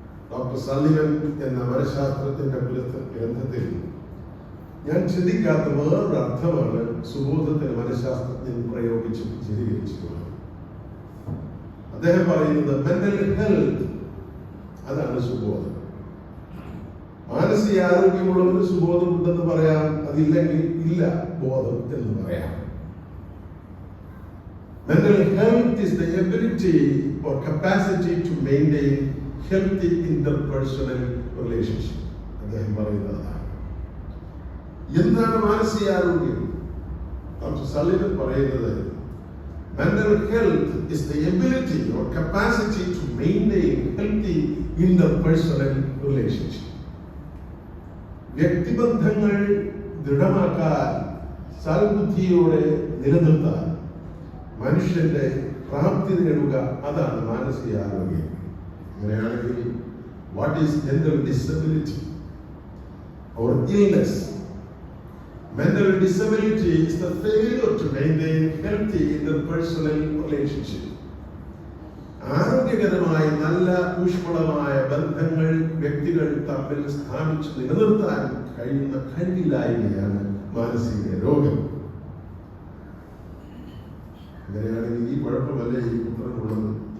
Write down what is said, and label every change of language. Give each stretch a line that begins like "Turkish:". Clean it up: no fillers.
Malayalam: Doctor Sullivan എന്ന മനഃശാസ്ത്രത്തിന്റെ ഗ്രന്ഥത്തിൽ ഞാൻ ചിന്തിക്കാത്ത വേറൊരു അർത്ഥമാണ് സുബോധത്തിന് മനഃശാസ്ത്രജ്ഞൻ പ്രയോഗിച്ച് വിശദീകരിച്ചിട്ടുള്ളത്. അദ്ദേഹം പറയുന്നത് മെന്റൽ ഹെൽത്ത്, അതാണ് സുബോധം. മാനസിക ആരോഗ്യമുള്ളവന് സുബോധം ഉണ്ടെന്ന് പറയാം, അതില്ലെങ്കിൽ ഇല്ല ബോധം എന്ന് പറയാം.
English: Mental health is the ability or capacity to maintain healthy interpersonal relationship.
Malayalam: അദ്ദേഹം പറയുന്നതാണ്. എന്താണ് മാനസികാരോഗ്യം? ഡോക്ടർ സള്ളിവൻ പറയുന്നത്
English: mental health is the ability or capacity to maintain healthy interpersonal relationship.
Malayalam: വ്യക്തിബന്ധങ്ങൾ ദൃഢമാക്കാൻ, സൽബുദ്ധിയോടെ നിലനിർത്താൻ മനുഷ്യന്റെ പ്രാപ്തി നേടുക, അതാണ് മാനസികാരോഗ്യം. അങ്ങനെയാണെങ്കിൽ
English: What is mental disability or illness? Mental disability is the failure to maintain healthy interpersonal relationship.
Malayalam: ആരോഗ്യകരമായ നല്ല ഊഷ്മളമായ ബന്ധങ്ങൾ വ്യക്തികൾ തമ്മിൽ സ്ഥാപിച്ച് നിലനിർത്താൻ കഴിയുന്ന കഴിവില്ലായ്മയാണ് മാനസിക രോഗം. അങ്ങനെയാണെങ്കിൽ ഈ കുഴപ്പമല്ലേ ഈ പുത്രനുള്ളത്?